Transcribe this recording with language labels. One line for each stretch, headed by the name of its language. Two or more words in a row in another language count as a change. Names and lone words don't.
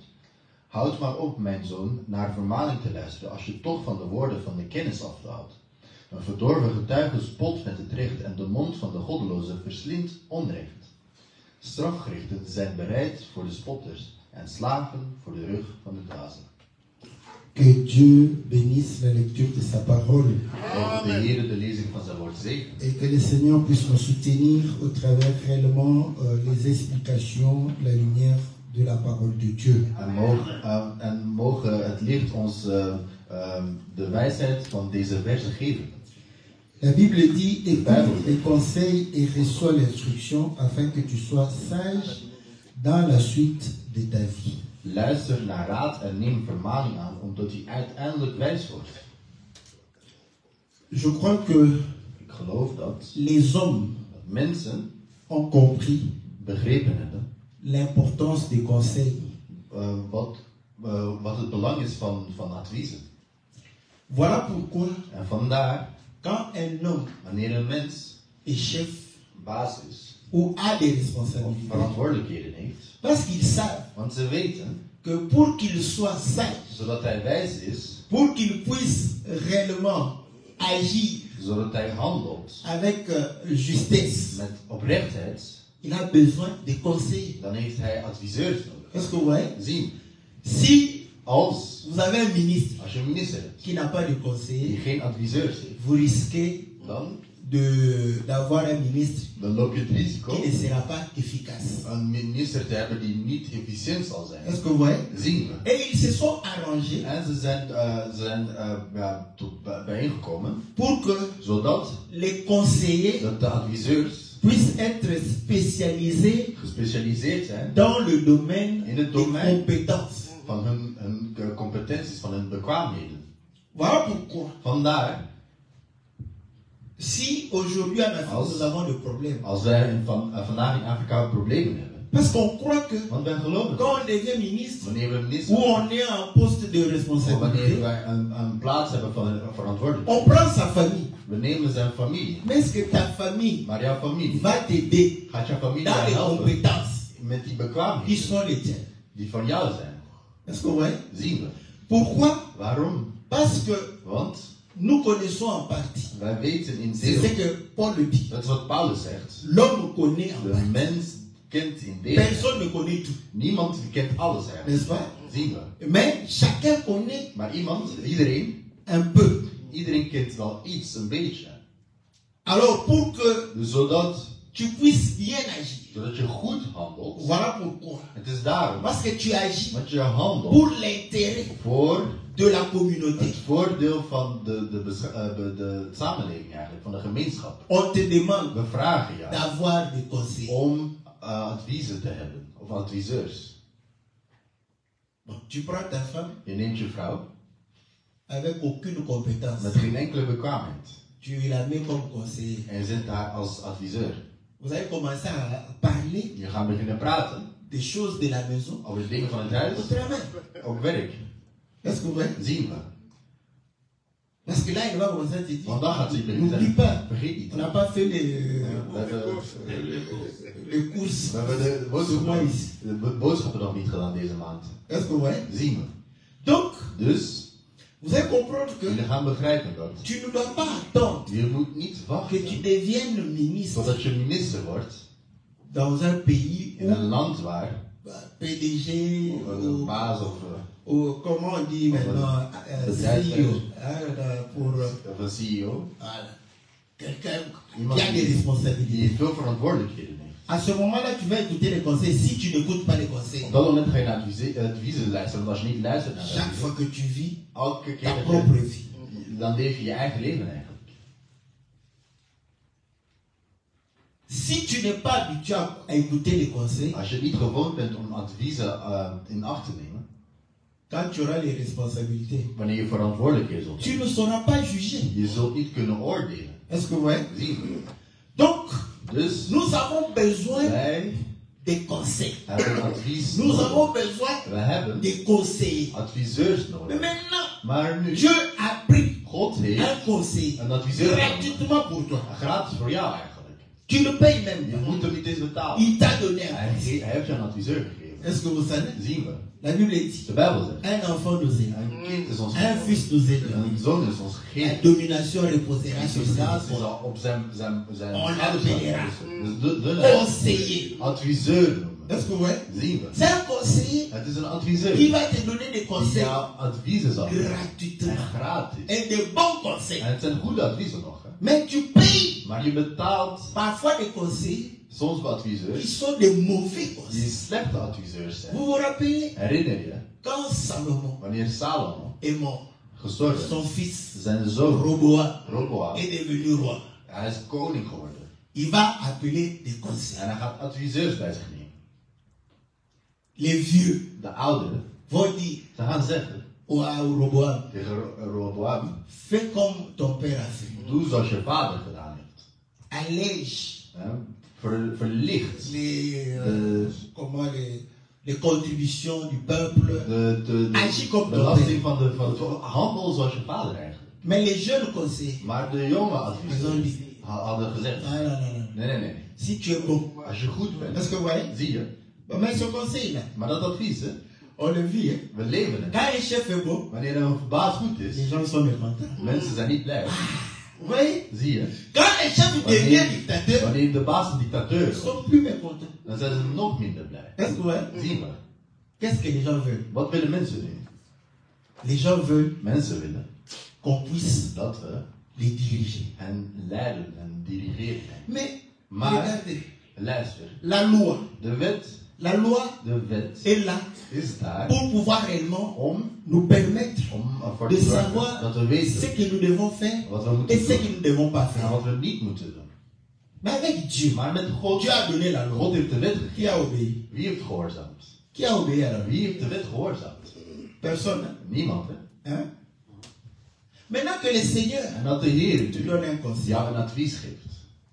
Dutch: Houd maar op, mijn zoon, naar vermaning te luisteren, als je toch van de woorden van de kennis afdwaalt. Een verdorven getuige spot met het recht en de mond van de goddeloze verslindt onrecht. Strafgerichten zijn bereid voor de spotters en slagen voor de rug van de dwazen.
French: Que Dieu bénisse la lecture de sa parole.
Dutch: De Heer de lezing van zijn woord zegen.
French: Et que le Seigneur puisse nous soutenir au travers réellement les explications, la lumière de la parole de Dieu.
Dutch: En mogen het licht ons de wijsheid van deze versen geven.
French: La Bible dit, écoute les conseils et reçois l'instruction afin que tu sois sage dans la suite de ta vie.
Dutch: Luister naar raad en neem vermaning aan, omdat u uiteindelijk wijs wordt.
French: Je crois que
Dutch: Ik geloof dat
French: les hommes
Dutch: mensen
French: ont compris
Dutch: begrepen hebben
French: l'importance des conseils.
Dutch: Wat het belang is van adviezen.
French: Voilà pourquoi,
Dutch: En vandaar,
French: quand un homme
Dutch: wanneer een mens
French: est chef
Dutch: baas is
French: ou a des
Dutch: of
French: responsabilités,
Dutch: verantwoordelijkheden heeft,
French: parce qu'ils savent
Dutch: want ze weten,
French: que pour qu'il soit sage,
Dutch: zodat hij wijs is,
French: pour qu'il puisse réellement agir
Dutch: zodat hij handelt
French: avec justesse,
Dutch: met oprechtheid,
French: il a besoin de conseils.
Dutch: dan heeft hij adviseurs nodig.
French: Est-ce que vous voyez?
Dutch: Zien,
French: Si
Dutch: als
French: vous avez un ministre
Dutch: je een minister hebt
French: qui n'a pas de
Dutch: die
French: conseiller,
Dutch: geen adviseurs heeft,
French: vous risquez
Dutch: dan
French: d'avoir un ministre
Dutch: loop je het risico
French: qui ne sera pas efficace.
Dutch: een minister te hebben die niet efficiënt zal zijn.
French: Est-ce que vous voyez?
Dutch: Zien we.
French: Et ils se sont arrangés
Dutch: En ze zijn bijeengekomen
French: pour que
Dutch: zodat
French: les conseillers
Dutch: de adviseurs
French: puissent être spécialisés
Dutch: gespecialiseerd zijn
French: dans le domaine
Dutch: in
French: des
Dutch: het domein
French: compétences.
Dutch: van hun competenties, van hun bekwaamheden.
French: Voilà pourquoi,
Dutch: Vandaar,
French: si aujourd'hui en Afrique nous avons des problèmes,
Dutch: als wij vandaag in Afrika problemen hebben,
French: Parce qu'on croit que
Dutch: Want wij geloven
French: quand on devient ministre,
Dutch: wanneer we minister
French: ou on est en poste de
Dutch: of wanneer
French: responsabilité,
Dutch: wij een plaats hebben van verantwoordelijkheid.
French: on prend sa famille.
Dutch: We nemen zijn familie.
French: Mais est-ce que ta famille
Dutch: Maar jouw familie
French: va t'aider
Dutch: gaat jouw familie
French: dans les
Dutch: helpen
French: compétences
Dutch: met die
French: qui
Dutch: bekwaamheden
French: sont les tiennes?
Dutch: die van jou zijn.
French: Est-ce que vous voyez?
Dutch: Zien we.
French: Pourquoi?
Dutch: Waarom?
French: Parce que
Dutch: Want
French: nous connaissons en partie.
Dutch: wij weten in
French: C'est
Dutch: deel,
French: ce que Paul le dit.
Dutch: dat is wat Paulus zegt,
French: L'homme connaît en
Dutch: de
French: partie.
Dutch: mens kent in deel.
French: Personne ne connaît tout.
Dutch: Niemand kent alles eigenlijk.
French: N'est-ce pas?
Dutch: Zien we.
French: Mais chacun connaît
Dutch: Maar iedereen
French: un peu.
Dutch: kent wel iets, een beetje.
French: Alors pour que
Dutch: Dus zodat
French: tu puisses bien agir,
Dutch: je goed handelt.
French: voilà pourquoi.
Dutch: Het is daarom.
French: Parce que tu agis
Dutch: Want je handelt
French: pour l'intérêt
Dutch: voor
French: de la communauté.
Dutch: het voordeel van de samenleving eigenlijk, van de gemeenschap.
French: On te demande
Dutch: We vragen jou
French: d'avoir des conseils.
Dutch: om adviezen te hebben, of adviseurs.
French: Bon, tu prends ta femme
Dutch: Je neemt je vrouw
French: avec aucune compétence.
Dutch: met geen enkele bekwaamheid
French: Tu la mets comme conseiller.
Dutch: en je zet haar als adviseur.
French: Vous allez commencer à parler
Dutch: Je gaat beginnen praten
French: des choses de la maison
Dutch: over de dingen van het huis,
French: au travail.
Dutch: op werk.
French: Est-ce que vous voyez?
Dutch: Zien we.
French: Parce que là, il va commencer à te dire,
Dutch: Want dan gaat ze beginnen
French: n'oublie
Dutch: zeggen,
French: pas,
Dutch: vergeet niet.
French: on n'a pas fait
Dutch: We hebben,
French: les courses
Dutch: we hebben
French: ce mois ici.
Dutch: de boodschappen nog niet gedaan deze maand.
French: Est-ce que vous voyez?
Dutch: Zien we.
French: Donc,
Dutch: Dus,
French: vous allez comprendre que
Dutch: jullie gaan begrijpen dat.
French: tu ne dois pas attendre
Dutch: Je moet niet
French: que tu
Dutch: wachten
French: deviennes ministre
Dutch: totdat je minister wordt
French: dans un pays
Dutch: in een land waar
French: PDG
Dutch: een baas
French: ou comment on dit maintenant CEO, pour
Dutch: of een CEO,
French: voilà, quelqu'un
Dutch: iemand
French: qui a des
Dutch: die
French: responsabilités.
Dutch: veel verantwoordelijkheden heeft.
French: À ce moment-là, tu vas écouter les conseils si tu n'écoutes pas les conseils.
Dutch: Op dat moment ga je naar adviezen luisteren, want als je niet luistert naar
French: Chaque fois
Dutch: adviezen,
French: que tu vis
Dutch: elke keer
French: ta
Dutch: dat
French: propre vie.
Dutch: dan leef je je eigen leven eigenlijk.
French: Si tu n'es pas habitué à écouter les conseils,
Dutch: Als je niet gewoon bent om adviezen in acht te nemen,
French: quand tu auras les responsabilités,
Dutch: wanneer je verantwoordelijkheden zult
French: tu
Dutch: hebben,
French: ne sauras pas juger.
Dutch: je zult niet kunnen oordelen.
French: Est-ce que vous voyez?
Dutch: Zien we.
French: Donc,
Dutch: Dus
French: nous avons besoin
Dutch: wij
French: des conseils.
Dutch: hebben advies
French: Nous
Dutch: nodig.
French: avons besoin
Dutch: We hebben
French: des conseillers.
Dutch: adviseurs
French: Mais
Dutch: nodig.
French: maintenant,
Dutch: Maar nu,
French: Dieu a pris
Dutch: God
French: un
Dutch: heeft
French: conseiller
Dutch: een adviseur nodig.
French: gratuitement pour toi.
Dutch: Gratis voor jou eigenlijk.
French: Tu le payes même
Dutch: Je
French: pas.
Dutch: moet hem niet eens betalen.
French: Il t'a donné un
Dutch: Hij
French: conseiller.
Dutch: heeft je een adviseur gegeven.
French: Est-ce que vous savez?
Dutch: Zien we.
French: La Bible dit,
Dutch: De Bijbel zegt.
French: un enfant nous aide,
Dutch: Een kind is ons
French: un
Dutch: gegeven.
French: fils nous aide.
Dutch: Een zoon is ons
French: La
Dutch: gegeven.
French: domination reposera sur ses
Dutch: Dominatie
French: épaules.
Dutch: zal op zijn
French: On
Dutch: schouders
French: l'appellera
Dutch: staan. Dus de
French: conseiller.
Dutch: adviseur noemen.
French: Est-ce que vous voyez?
Dutch: Zien we.
French: C'est un conseiller
Dutch: Het is een adviseur.
French: qui va te donner des
Dutch: Die
French: conseils
Dutch: jou adviezen zal geven. En
French: gratuitement.
Dutch: gratis.
French: Et de bons conseils.
Dutch: En het zijn goede adviezen nog. Hè.
French: Mais tu payes
Dutch: Maar je betaalt
French: parfois des conseils
Dutch: soms bij
French: qui
Dutch: adviseurs
French: sont des mauvais
Dutch: die
French: conseils.
Dutch: slechte adviseurs zijn.
French: Vous vous rappelez
Dutch: Herinner je
French: quand Salomon
Dutch: wanneer Salomo
French: est mort,
Dutch: gestorven
French: son
Dutch: is,
French: fils
Dutch: zijn zoon
French: Roboam
Dutch: Roboam,
French: est devenu roi.
Dutch: hij is koning geworden.
French: Il va appeler des conseils.
Dutch: En hij gaat adviseurs bij zich nemen.
French: Les vieux
Dutch: De ouderen,
French: vont dire
Dutch: ze gaan zeggen
French: à Roboam,
Dutch: tegen Roboam,
French: fais comme ton père a fait.
Dutch: doe zoals je vader gedaan heeft.
French: Allège
Dutch: Hè. Verlicht
French: comment les contributions du peuple.
Dutch: de
French: Agis comme ton
Dutch: belasting
French: père.
Dutch: van het handel zoals je vader eigenlijk.
French: Mais les jeunes conseillers,
Dutch: Maar de jonge
French: ils ont
Dutch: adviseurs
French: dit,
Dutch: hadden gezegd,
French: ah non, non, non.
Dutch: nee.
French: Si tu es bon,
Dutch: Als je goed bent,
French: est-ce que vous voyez?
Dutch: zie je.
French: Mais ce conseil-là,
Dutch: Maar dat advies, hè,
French: on le vit. Hein?
Dutch: we leven het.
French: Quand un chef est bon,
Dutch: Wanneer een baas goed is,
French: les gens sont mécontents.
Dutch: mensen zijn niet blij.
French: Vous voyez?
Dutch: Zie je.
French: Quand un chef devient dictateur,
Dutch: Wanneer de baas een dictateur
French: ils
Dutch: is,
French: sont plus mécontents.
Dutch: dan zijn ze nog minder blij.
French: Est-ce que vous voyez?
Dutch: Zien we.
French: Qu'est-ce que les gens veulent?
Dutch: Wat willen mensen nu?
French: Les gens veulent
Dutch: Mensen willen
French: qu'on puisse
Dutch: dat we
French: les diriger.
Dutch: hen leiden en dirigeren.
French: Mais,
Dutch: Maar,
French: regardez,
Dutch: luister,
French: la loi
Dutch: de wet
French: est là
Dutch: is daar
French: pour pouvoir réellement
Dutch: om
French: nous permettre
Dutch: ervoor
French: de
Dutch: te zorgen
French: savoir
Dutch: dat we
French: ce
Dutch: weten
French: que nous devons faire
Dutch: wat we
French: et
Dutch: moeten
French: ce que
Dutch: doen
French: nous ne devons pas
Dutch: en
French: faire.
Dutch: wat we niet moeten doen.
French: Mais avec Dieu,
Dutch: Maar met God,
French: Dieu a donné la loi.
Dutch: God heeft de wet
French: Qui
Dutch: gegeven.
French: a obéi?
Dutch: Wie heeft gehoorzaamd?
French: Qui a obéi à la loi?
Dutch: Wie heeft de wet gehoorzaamd?
French: Personne. Hein?
Dutch: Niemand, hè?
French: Hein? Maintenant que le Seigneur
Dutch: En dat de Heer
French: te
Dutch: u
French: donne un conseil
Dutch: jou een advies geeft.